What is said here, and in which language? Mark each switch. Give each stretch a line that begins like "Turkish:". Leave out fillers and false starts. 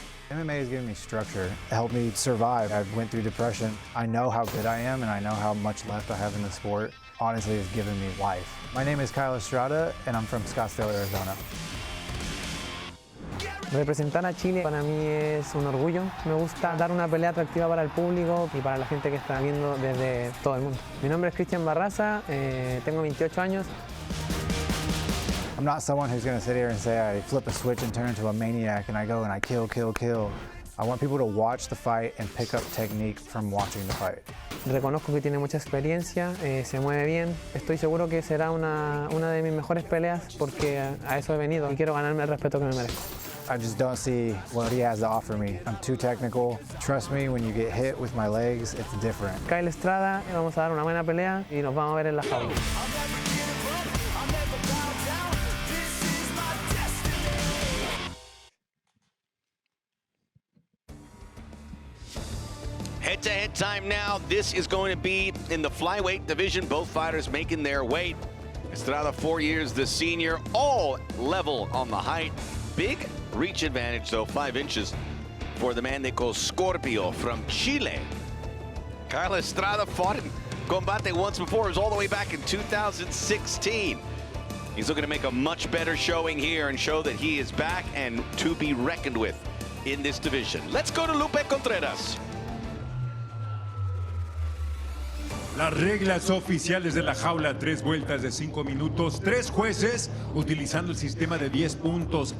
English: MMA has given me structure, it helped me survive. I went through depression. I know how good I am and I know how much left I have in the sport. Honestly, it's given me life. My name is Kyle Estrada and I'm from Scottsdale, Arizona.
Spanish: Representar a Chile para mí es un orgullo. Me gusta dar una pelea atractiva para el público y para la gente que está viendo desde todo el mundo. Mi nombre es Cristian Barraza, tengo 28 años.
English: I'm not someone who's going to sit here and say I flip a switch and turn into a maniac and I go and I kill. I want people to watch the fight and pick up technique from watching the fight.
Spanish: Reconozco que tiene mucha experiencia, se mueve bien. Estoy seguro que será una de mis mejores peleas porque a eso he venido y quiero ganarme el respeto que me merezco.
English: I just don't see what he has to offer me. I'm too technical. Trust me, when you get hit with my legs, it's different.
Spanish: Kyle Estrada, vamos a dar una buena pelea y nos vamos a ver en la jaula.
English: Head-to-head time now. This is going to be in the flyweight division. Both fighters making their weight. Estrada, 4 years the senior, all level on the height. Big reach advantage, though, 5 inches for the man they call Scorpio from Chile. Kyle Estrada fought in Combate once before. It was all the way back in 2016. He's looking to make a much better showing here and show that he is back and to be reckoned with in this division. Let's go to Lupe Contreras.
Spanish: Las reglas oficiales de la jaula, 3 vueltas de 5 minutos, 3 jueces utilizando el sistema de 10 puntos.